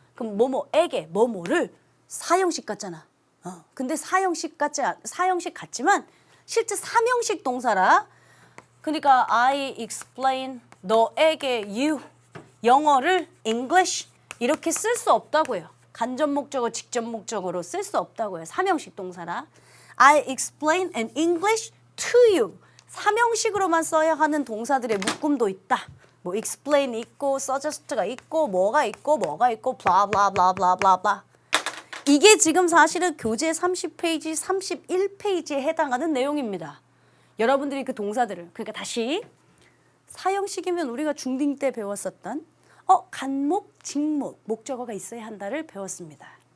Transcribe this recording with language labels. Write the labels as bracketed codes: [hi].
[ko] 그럼 뭐뭐에게 뭐뭐를 사형식 같잖아. 근데 사형식 같지만 실제 삼형식 동사라. 그러니까 I explain 너에게 you 영어를 English 이렇게 쓸 수 없다고요. 간접 목적어, 직접 목적어로 쓸 수 없다고요. 삼형식 동사라. [en] I explain in English to you. [ko] 삼형식으로만 써야 하는 동사들의 묶음도 있다. 뭐 explain 있고 suggest가 있고 뭐가 있고 blah blah blah blah blah blah. 이게 지금 사실은 교재 30페이지, 31페이지에 해당하는 내용입니다. 여러분들이 그 동사들을 그러니까 다시 사형식이면 우리가 중딩 때 배웠었던 간목, 직목, 목적어가 있어야 한다를 배웠습니다.